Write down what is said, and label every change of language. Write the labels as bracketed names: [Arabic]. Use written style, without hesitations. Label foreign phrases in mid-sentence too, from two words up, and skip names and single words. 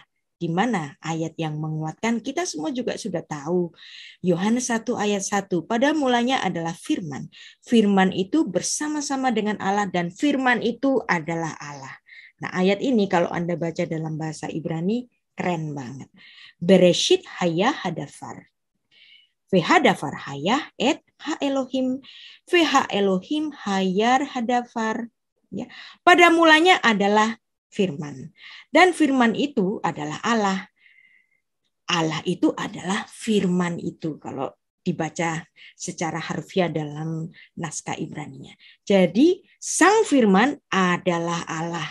[Indonesian] Di mana ayat yang menguatkan kita semua juga sudah tahu. Yohanes 1 ayat 1. Pada mulanya adalah firman. Firman itu bersama-sama dengan Allah dan firman itu adalah Allah. Nah, ayat ini kalau Anda baca dalam bahasa Ibrani Keren banget. [Hebrew] בראשית היה הדבר. והדבר היה את האלהים. והאלהים היה הדבר. [Indonesian] Ya. Pada mulanya adalah firman. Dan firman itu adalah Allah. Allah itu adalah firman itu. Kalau dibaca secara harfiah dalam naskah Ibrani-nya. Jadi sang firman adalah Allah.